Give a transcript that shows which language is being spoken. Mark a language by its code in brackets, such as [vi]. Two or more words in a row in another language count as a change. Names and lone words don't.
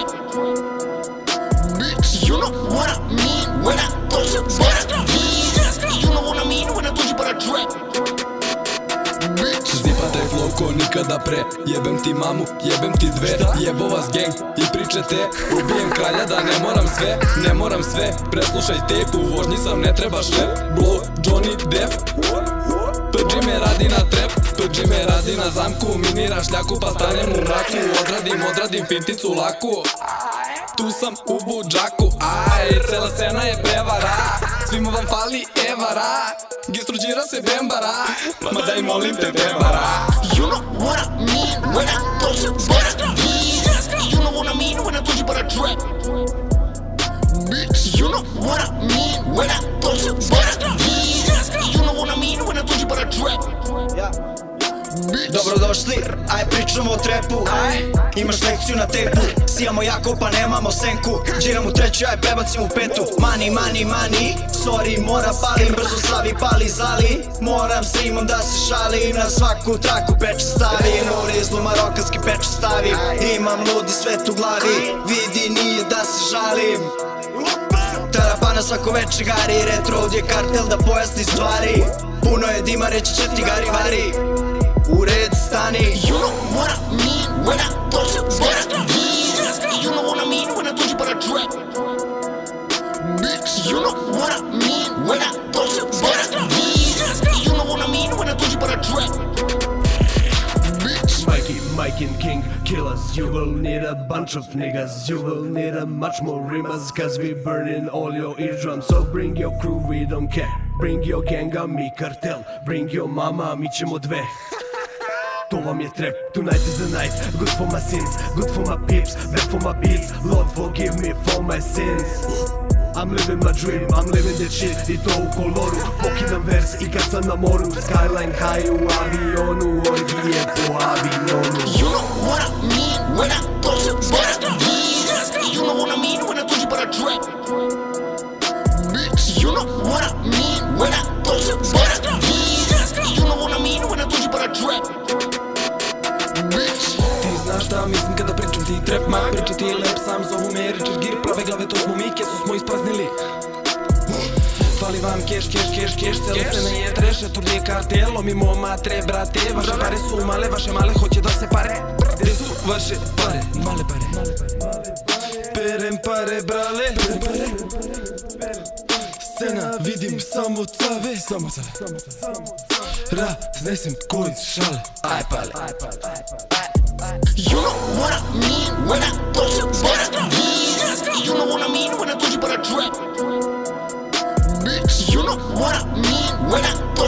[en] Bitch, you know what I mean when I told you what I need, you know what I mean when I told you about a trap. [sr] Zipa taj flow ko nikada pre. Jebem ti mamu, jebem ti dve. Jebo vas gang i pričate. Ubijem kralja da ne moram sve. Ne moram sve, preslušaj tape. U vožnji sam, ne treba šlep. [en] Blow, Johnny Depp. [sr] PG me radi na trap, PG me radi na zamku. Minira šljaku pa stanem u mraku. Odradim finticu laku. Tu sam u budžaku, aj, cela scena je prevara. Svima vam fali evara. Gistruđira se bembara. Ma daj molim te bembara. [en] You know what I mean when I told you what I need, you know what I mean when I told you about a trap. Bitch, you know what I mean when I told you what I need, you know what I mean when I told you about a trap. [sr] Dobrodošli, aj pričamo o trepu. Imaš lekciju na tepu. Sijamo jako pa nemamo senku. Džiram u treću, aj prebacim u petu. [en] Money, money, money. Sorry, [sr] moram palim, brzo slavi, pali, zali. Moram s rimom da se šalim. Na svaku traku peče stavim. U rizlu marokanski peče stavim. Imam ludi svet u glavi. Vidi nije da se žalim. Tarapana svako veče gari. Retro ovdje kartel da pojasni stvari. Puno je dima, reći će ti gari vari. U red stani. [en] You know what I mean when I told you what I need, you know what I mean when I told you about a trap. Bitch, you know what I mean when I told you what I need, you know what I mean when I told you about a trap. Bitch, Mike and King killers. You will need a bunch of niggas. You will need a much more rimas. Cause we burning all your eardrums. So bring your crew, we don't care. Bring your gang, [sr] a mi kartel. [en] Bring your mama, [sr] mi ćemo dve. To vam je trap, [en] tonight is the night. Good for my sins, good for my peeps. Bad for my beats, Lord forgive me for my sins. I'm living my dream, I'm living that shit. [sr] I to u koloru, pokidam vers i kad sam na moru. [en] Skyline high [sr] u avionu, orgije po avionu. [en] You know what I mean when I told you what I need, you know what I mean when I told you about a trap. Bitch, you know what I mean when I told you what I need, you know what I mean when I told you about a trap. [sr] Ti znaš šta mislim kada pričam ti trap. Ma priča ti lep, sam zovu me Richard Gere. Prave glave to smo mi, kesu smo ispraznili. Fali vam keš, celo scena je treše. Turnije kartelom, imamo matre, brate. Vaše pare su male, vaše male hoće da se pare. Gde su vaše pare? Male pare. Perem pare, brale. Scena, vidim samo cave. Raznesem ko iz šale. Aj pale. [en] You know what I mean when I told you what I need, you know what I mean when I told you about a trap. Bitch, you know what I mean when I